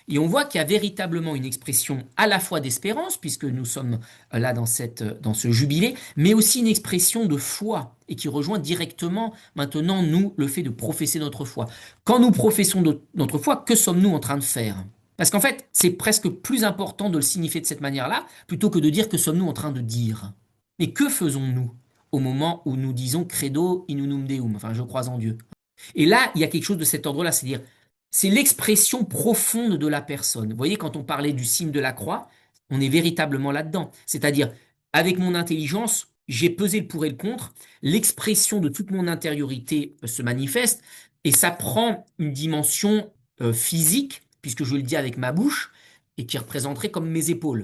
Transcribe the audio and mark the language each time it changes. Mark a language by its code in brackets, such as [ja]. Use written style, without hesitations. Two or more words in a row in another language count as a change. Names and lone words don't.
[fr] Et on voit qu'il y a véritablement une expression à la fois d'espérance, puisque nous sommes là dans ce jubilé, mais aussi une expression de foi, et qui rejoint directement maintenant, nous, le fait de professer notre foi. Quand nous professons notre foi, que sommes-nous en train de faire? Parce qu'en fait, c'est presque plus important de le signifier de cette manière-là, plutôt que de dire que sommes-nous en train de dire. Mais que faisons-nous au moment où nous disons [la] credo in unum deum, [fr] enfin je crois en Dieu? Et là, il y a quelque chose de cet ordre-là, c'est-à-dire, c'est l'expression profonde de la personne. Vous voyez, quand on parlait du signe de la croix, on est véritablement là-dedans. C'est-à-dire, avec mon intelligence, j'ai pesé le pour et le contre, l'expression de toute mon intériorité se manifeste, et ça prend une dimension physique, puisque je le dis avec ma bouche, et qui représenterait comme mes épaules.